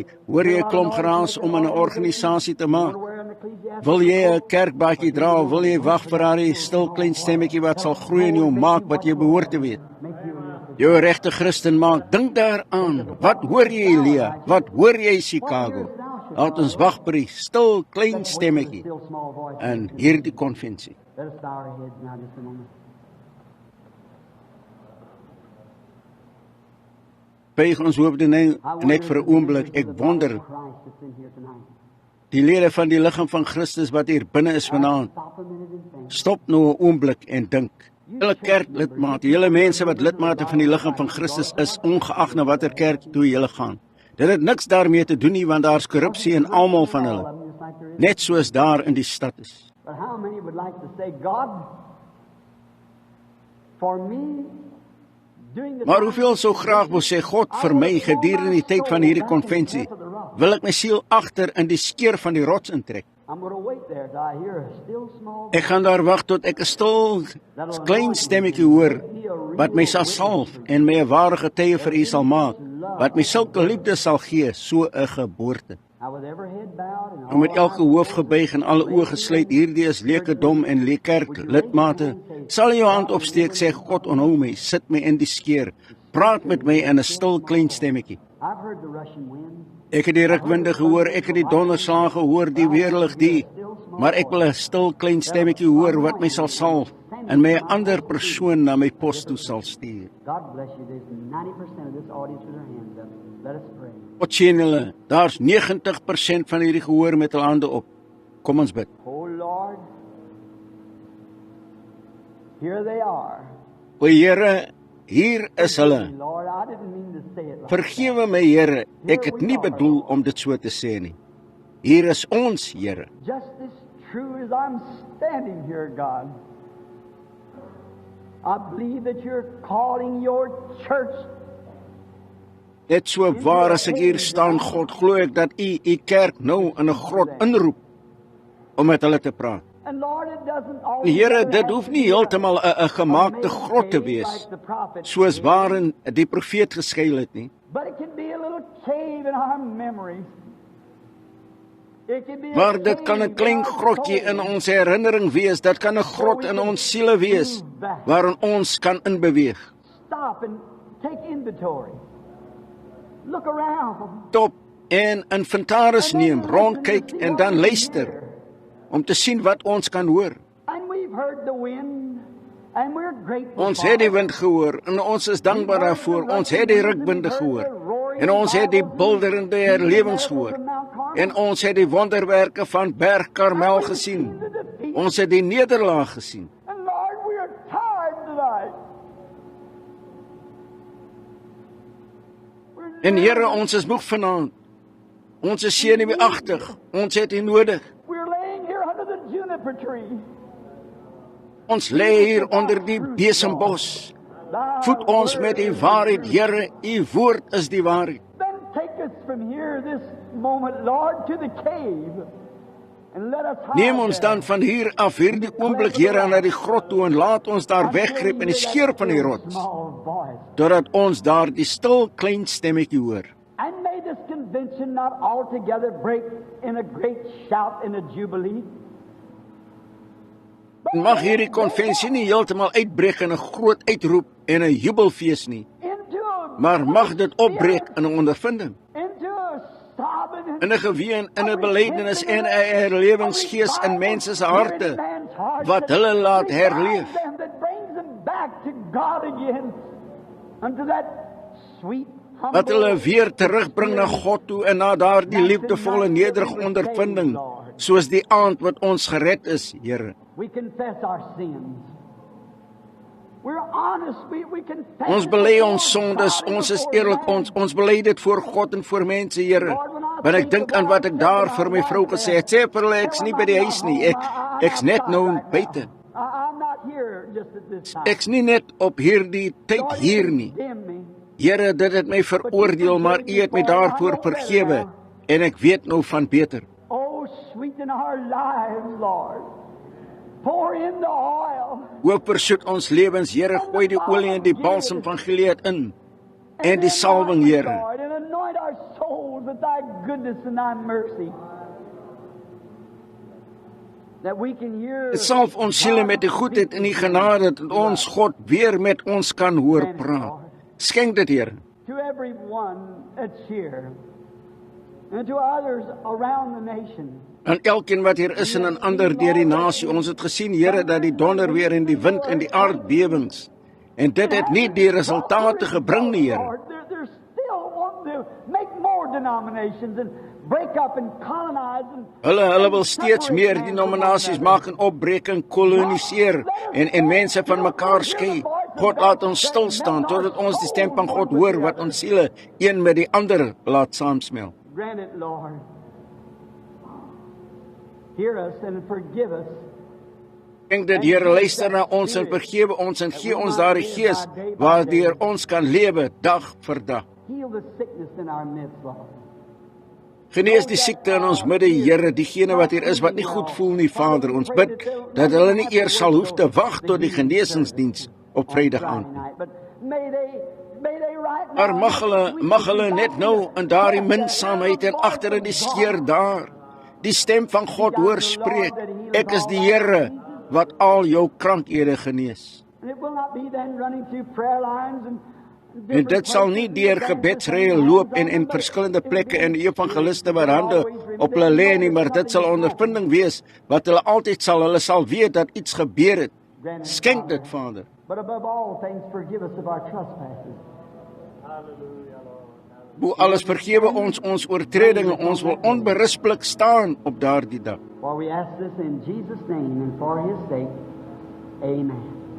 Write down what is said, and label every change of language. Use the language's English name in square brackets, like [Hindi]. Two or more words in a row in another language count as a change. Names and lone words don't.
[Afrikaans] Hoor jy 'n klomp geraas om 'n organisasie te maak? Wil jy 'n kerkbaadjie dra of wil jy wag vir daardie stil klein stemmetjie wat sal groei in jou maak wat jy behoort te weet? Jou regte Christen maak, dink daaraan. Wat hoor jy Elia? Wat hoor jy Chicago? Laat ons wag vir die stil klein stemmetjie [English] Still small voice. [Afrikaans] in hierdie konvensie. [English] Let us bow our heads now just a moment. [Afrikaans] Buig ons hoofde neer en ek vir 'n oomblik, ek wonder, [English] Christ that's in here tonight. [Afrikaans] die lede van die liggaam van Christus wat hier binne is vanaand, [English] Stop a minute and think. [Afrikaans] stop nou 'n oomblik en dink. Julle kerklidmate, julle mense wat lidmate van die liggaam van Christus is, ongeag na watter kerk toe julle gaan. Dit het niks daarmee te doen nie, want daar's korrupsie in almal van hulle, [English] Just like there is. [Afrikaans] net soos daar in die stad is. [English] But how many would like to say, God, for me, doing the [Afrikaans] Maar hoeveel sou graag wil sê, God, vir my gedurende die tyd van hierdie konvensie, wil ek my siel agter in die skeer van die rots intrek. [English] I'm going to wait there till I hear a still small [Afrikaans] Ek gaan daar wag tot ek 'n stil, klein stemmetjie hoor wat my sal salf en my 'n ware getuie vir U sal maak, wat my sulke liefde sal gee, so 'n geboorte. [English] Now with every head bowed and [Afrikaans] En met elke hoof gebuig en alle oë gesluit, hierdie is leekedom en leekerk lidmate, sal jy jou hand opsteek, sê God, onthou my, sit my in die skeer, praat met my in 'n stil klein stemmetjie. [English] I've heard the rushing wind. [Afrikaans] Ek het die rukwinde gehoor, ek het die donderslae gehoor, die weerlig die, maar ek wil 'n stil klein stemmetjie hoor wat my sal salf en my 'n ander persoon na my pos toe sal stuur. [English] God bless you. There's 90% of this audience with their hands up. Let us pray. [Afrikaans] Wat sien julle? Daar's 90% van hierdie gehoor met hul hande op. Kom ons bid. [English] Oh Lord, here they are. [Afrikaans] O Here, hier is hulle. [English] Lord, I didn't mean to say it like [Afrikaans] Vergewe my Here, ek het nie bedoel om dit so te sê nie. Hier is ons, Here. [English] just this true as I'm standing here, God. I believe that you're calling your church. [Afrikaans] Net so waar as ek hier staan, God, glo ek dat u kerk nou in 'n grot inroep om met hulle te praat. [English] And Lord, it doesn't always [Afrikaans] Here, dit hoef nie heeltemal 'n gemaakte grot te wees, soos waarin die profeet geskuil het nie. [English] But it can be a little cave in our memories. It can be a [Afrikaans] Maar dit kan 'n [English] cave [Afrikaans] klein [English] in our [Afrikaans] grotjie in [English] soul. [Afrikaans] ons herinnering wees, dit kan 'n grot in ons siele wees, waarin ons kan inbeweeg. [English] Stop and take inventory. Look around. [Afrikaans] Stop en inventaris neem, rondkyk en dan luister, om te sien wat ons kan hoor. [English] And we've heard the wind, and we're grateful. [Afrikaans] Ons het die wind gehoor, en ons is dankbaar daarvoor. Ons het die rukbinde gehoor, en ons het die bulderende herlewings gehoor, en ons het die wonderwerke van Berg Karmel gesien. Ons het die nederlaag gesien. [English] And Lord, we are tired tonight. [Afrikaans] En Here, ons is moeg vanaand. Ons is senuweeagtig. Ons het U nodig. [English] We're laying here under the juniper tree. [Afrikaans] Ons lê hier onder die besembos. Voed ons met U waarheid, Here. U woord is die waarheid. [English] Then take us from here this moment, Lord, to the cave. And let us hide [Afrikaans] Neem ons [English] there. [Afrikaans] dan van hier af hierdie oomblik, Here, na die grot toe en laat ons daar weggryp in die skeur van die rots, [English] Small voice. [Afrikaans] totdat ons daar die stil klein stemmetjie hoor. [English] And may this convention not altogether break in a great shout in a jubilee. [Afrikaans] En mag hierdie konvensie nie heeltemal uitbreek in 'n groot uitroep en 'n jubelfees nie, [English] Into a [Afrikaans] maar mag dit opbreek in 'n ondervinding, [English] into a sobbing [Afrikaans] in 'n geween, in 'n belydenis en 'n herlewingsgees in mense se harte, wat hulle laat herleef. [English] That brings them back to God again, unto that sweet, [Afrikaans] Wat hulle weer terugbring na God toe en na daardie liefdevolle nederige ondervinding, soos die aand wat ons gered is, Here. [English] We confess our sins. We're honest. We confess. [Afrikaans] Ons bely ons sondes, ons is eerlik, ons bely dit voor God en voor mense, Here. Want ek dink aan wat ek daar vir my vrou gesê het. Sê vir hulle, ek's nie by die huis nie, ek's net nou buite. [English] I'm not here just at this time. [Afrikaans] Ek's nie net op hierdie tyd hier nie. [English] Condemn me. [Afrikaans] Here, dit het my veroordeel, maar U het my daarvoor vergewe, en ek weet nou van beter. [English] Oh, sweeten our lives, Lord. Pour in the oil. [Afrikaans] Ook versoet ons lewens, Here, gooi die olie en die balsem van Gilead in, en die salwing, Here. [English] Lord, and anoint our souls with thy goodness and thy mercy. That we can hear. [Afrikaans] Dit salf ons siele met die goedheid en die genade, dat ons God weer met ons kan hoor praat. Skenk dit, Here. [English] To everyone that's here, and to others around the nation. [Afrikaans] En elkeen wat hier is en in ander deur die nasie, ons het gesien, Here, dat die donder weer en die wind en die aardbewings, en dit het nie die resultate gebring nie, Here. [English] They're still wanting to make more denominations and break up and colonize and [Afrikaans] Hulle wil steeds meer denominasies maak en opbreek en koloniseer en mense van mekaar skei. God, laat ons stil staan totdat ons die stem van God hoor wat ons siele een met die ander laat saamsmel. [English] grant it, Lord. Hear us and forgive us. [Afrikaans] Ek dink dat Here luister na ons en vergewe ons en gee ons daardie gees waardeur ons kan lewe dag vir dag. [English] Heal the sickness in our midst, Lord. [Afrikaans] Genees die siekte in ons midde, Here, diegene wat hier is wat nie goed voel nie, Vader. Ons bid dat hulle nie eers sal hoef te wag tot die genesingsdiens op Vrydag aand. [English] But may they right [Afrikaans] Maar [English] now [Afrikaans] mag hulle net nou in daardie minsaamheid en agter in die skeur daar die stem van God hoor spreek. Ek is die Here wat al jou krankhede genees. [English] And it will not be then running through prayer lines and [Afrikaans] En dit sal nie deur gebedsrye loop en verskillende plekke en evangeliste wat hande op hulle lê nie, maar dit sal 'n ondervinding wees wat hulle altyd hulle sal weet dat iets gebeur het. Skenk dit, Vader. [English] But above all things, forgive us of our trespasses. [Afrikaans] Bo alles vergewe ons oortredinge, ons wil onberispelik staan op daardie dag. [English] For we ask this in Jesus' name and for His sake. Amen.